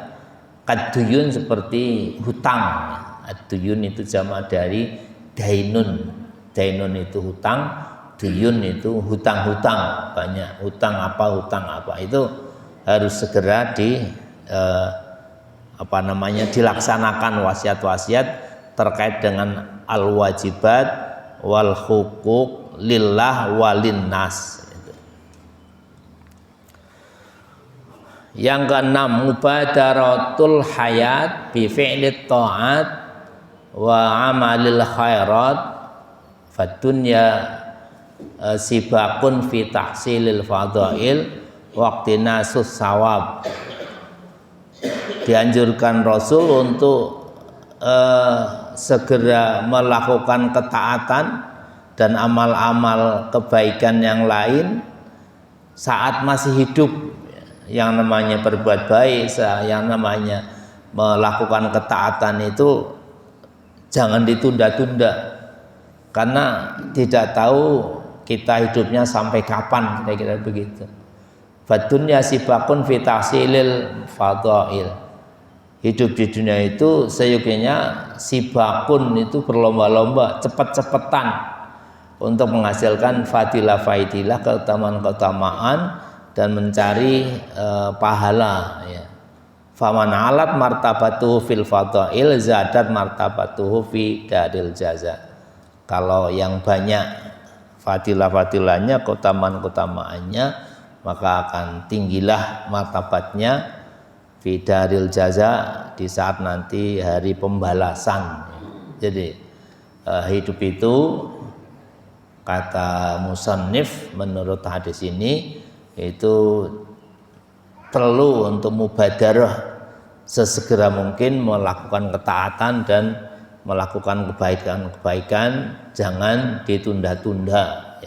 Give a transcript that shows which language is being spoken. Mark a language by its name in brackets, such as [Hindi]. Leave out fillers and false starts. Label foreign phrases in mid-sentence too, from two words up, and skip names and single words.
[Indonesian] Kaduyun seperti hutang. Ad-duyun itu jamak dari dainun. Dainun itu hutang, duyun itu hutang-hutang, banyak hutang apa, itu harus segera dilaksanakan wasiat-wasiat terkait dengan [Arabic] الواجبات والحقوق لله وللناس. [Indonesian] Yang keenam, [Arabic] مبادرة الحياة بفعل الطاعات وأعمال الخيرات فالدنيا سباق في تحصيل الفضائل وقتنا صواب. [Indonesian] Dianjurkan Rasul untuk segera melakukan ketaatan dan amal-amal kebaikan yang lain saat masih hidup. Yang namanya berbuat baik, yang namanya melakukan ketaatan itu jangan ditunda-tunda, karena tidak tahu kita hidupnya sampai kapan, kira-kira begitu. [Arabic] فالدنيا سباق في تحصيل الفضائل. [Indonesian] Hidup di dunia itu seyogianya sibakun, itu berlomba-lomba, cepat-cepatan untuk menghasilkan fadilah-fadilah, keutamaan-keutamaan, dan mencari pahala, ya. [Arabic] فمن علت مرتبته في الفضائل زادت مرتبته في دار الجزاء. [Indonesian] Kalau yang banyak fadilah-fadilahnya, keutamaan-keutamaannya, maka akan tinggilah martabatnya [Arabic] في دار الجزاء, [Indonesian] di saat nanti hari pembalasan. Jadi hidup itu, kata musannif menurut hadis ini, itu perlu untuk mubadarah, sesegera mungkin melakukan ketaatan dan melakukan kebaikan-kebaikan jangan ditunda-tunda ya.